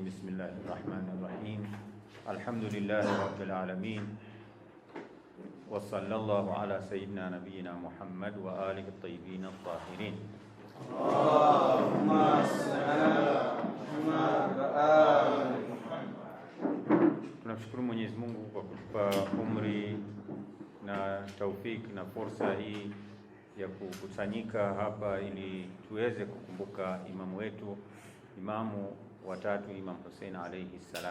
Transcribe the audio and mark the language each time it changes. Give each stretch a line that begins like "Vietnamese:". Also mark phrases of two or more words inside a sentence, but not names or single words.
Arabic: بسم الله الرحمن الرحيم. الحمد لله رب العالمين، وصلى الله على سيدنا نبينا محمد وآله الطيبين الطاهرين. اللهم صل على محمد وآل محمد.
Swahili: Tunamshukuru Mwenyezi Mungu kwa kutupa umri na taufiki na fursa hii ya kukusanyika hapa ili tuweze kukumbuka imamu wetu, imamu watatu, Imam Hussein
Arabic: عليه السلام.